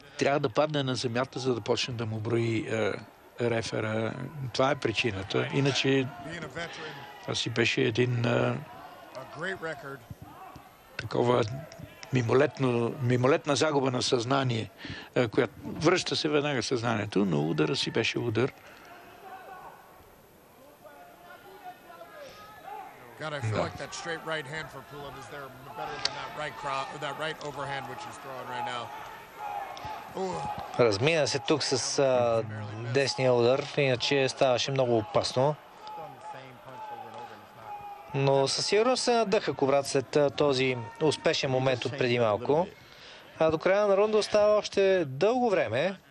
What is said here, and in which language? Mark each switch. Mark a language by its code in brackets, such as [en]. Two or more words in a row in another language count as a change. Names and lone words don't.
[bg] Трябва да падне на земята, за да почне да му брои рефера. Това е причината. Иначе това си беше един такова мимолетна загуба на съзнание, която връща се веднага съзнанието, но удара си беше удар. [en] God, I feel like that straight right hand for Pulev is there better than that right overhand which he's throwing right now. [bg] Размина се тук с десния удар, иначе ставаше много опасно. Но със сигурност се надъха Кубрат след този успешен момент от преди малко. А до края на рунда остава още дълго време.